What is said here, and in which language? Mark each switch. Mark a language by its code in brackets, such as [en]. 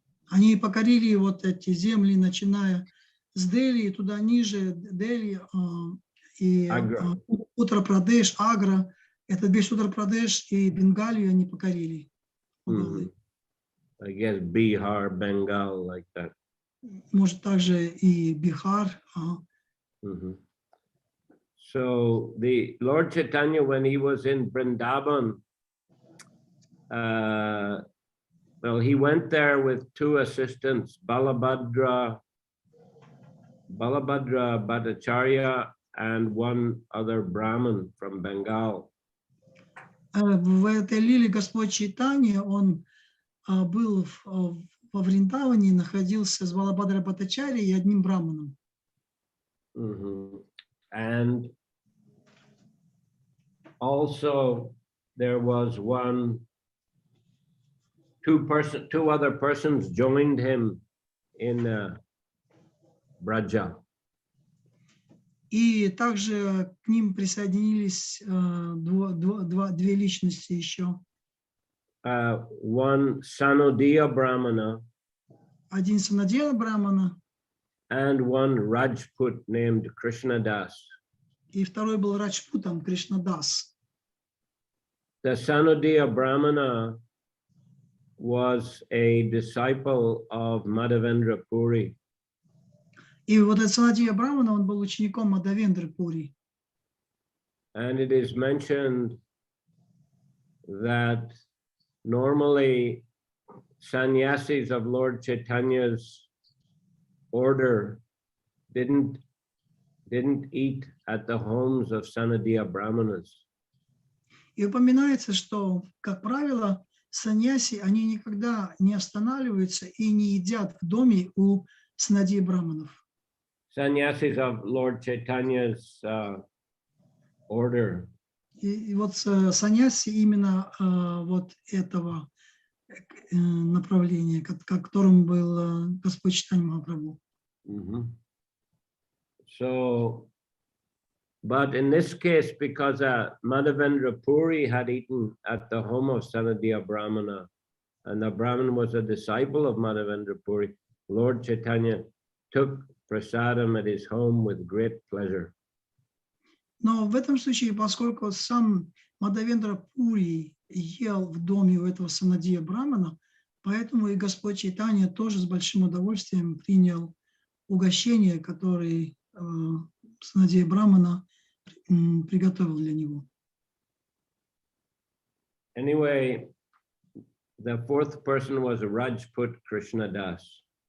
[ru] Они покорили вот эти земли, начиная с Дели, туда ниже, Дели и Уттар-Прадеш, Агра. Это весь Уттар-Прадеш и Бенгалию они покорили. [en] I guess Bihar, Bengal, like that. [ru] Может, также и Бихар. [en] So the Lord Chaitanya, when he was in Vrindavan, well, he went there with two assistants, Balabhadra Bhattacharya, and one other Brahmin from Bengal. [ru] В этой лиле Господь Чайтанья, он был во Вриндаване, находился с Балабхадра Бхаттачарьей и одним браманом. [en] And also there was two other persons joined him in Braja. [ru] И также к ним присоединились две личности еще. [en] One Sanodiya Brahmana. [ru] Один Санодия Брамана. [en] And one Rajput named Krishnadas. [ru] И второй был Раджпутом, Кришнадас. [en] The Sanodiya Brahmana was a disciple of Madhavendra Puri. [ru] И вот этот Санодия Брамана, он был учеником Мадхавендры Пури. [en] And it is mentioned that normally sannyasis of Lord Chaitanya's order didn't eat at the homes of Sanodiya Brahmanas. [ru] И упоминается, что, как правило, саньяси, они никогда не останавливаются и не едят в доме у Санодии Браманов. [en] Sannyasis of Lord Chaitanya's order. [ru] И вот саньяси именно вот этого направления, которым был Господь Чайтанья Махапрабху. [en] So, but in this case, because Madhavendra Puri had eaten at the home of Sanodiya Brahmana, and the Brahman was a disciple of Madhavendra Puri, Lord Chaitanya took prasadam at his home with great pleasure. [ru] Но в этом случае, поскольку сам Мадхавендра Пури ел в доме у этого Санодия Брамана, поэтому и Господь Чайтанья тоже с большим удовольствием принял угощение, которое Санодия Брамана приготовил для него. [en] Anyway, the fourth person was Rajput Krishnadas.